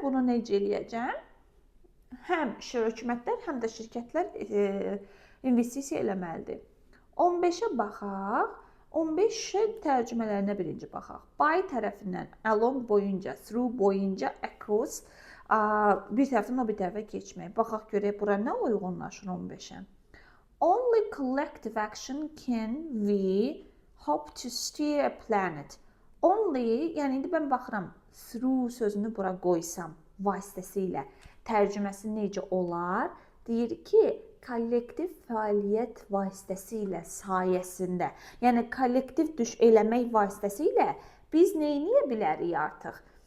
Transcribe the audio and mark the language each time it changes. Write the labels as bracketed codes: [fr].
[az] Bunu necə eləyəcəm? Həm hökumətlər, həm də şirkətlər investisiya eləməlidir. 15-ə baxaq. 15 tərcümələrinə birinci baxaq. By tərəfindən, along boyunca, through boyunca, across, bir tərəfdən o bir tərəfə keçmək. Baxaq görək bura nə uyğunlaşır 15-ə. [en] Only collective action can we hope to steer a planet. [az] Only, yəni indi mən baxıram, through sözünü bura qoysam vasitəsilə tərcüməsi necə olar? Deyir ki, kollektiv fəaliyyət vasitəsilə, sayəsində, yəni kollektiv eləmək vasitəsilə biz nə edə bilərik artıq?